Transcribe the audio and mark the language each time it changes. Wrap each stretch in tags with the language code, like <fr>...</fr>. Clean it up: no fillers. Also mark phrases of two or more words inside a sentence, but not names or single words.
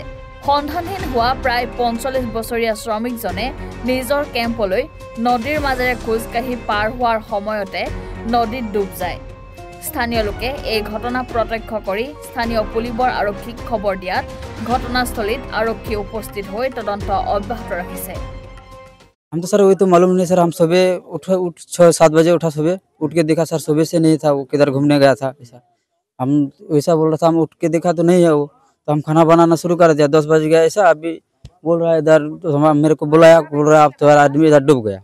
<as>সন্ধানহীন হোৱা প্ৰায় ৪৫ বছৰীয়া শ্ৰমিকজনে নিজৰ কেম্পলৈ নদীৰ মাজেৰে খোজকাঢ়ি পাৰ হোৱাৰ সময়তে নদীত ডুব যায়। স্থানীয় লোকে এই ঘটনা প্ৰত্যক্ষ কৰি স্থানীয় পুলিবৰ আৰক্ষীক খবৰ দিয়াত ঘটনাস্থলীত আৰক্ষী উপস্থিত হৈ তদন্ত অব্যাহত ৰাখিছে।</as> <hi>हम तो सर वही तो मालूम नहीं सर। हम सुबह उठ 6-7 बजे उठा, सुबह उठ के देखा सर सुबह से नहीं था, वो किधर घूमने गया था ऐसा। हम वैसा बोल रहा था, हम उठ के देखा तो नहीं है वो, तो हम खाना बनाना शुरू कर दिया। 10 बज गया ऐसा। अभी बोल रहा है इधर, तो मेरे को बुलाया, बोल रहा है आप तुम्हारा आदमी इधर डूब गया।</hi>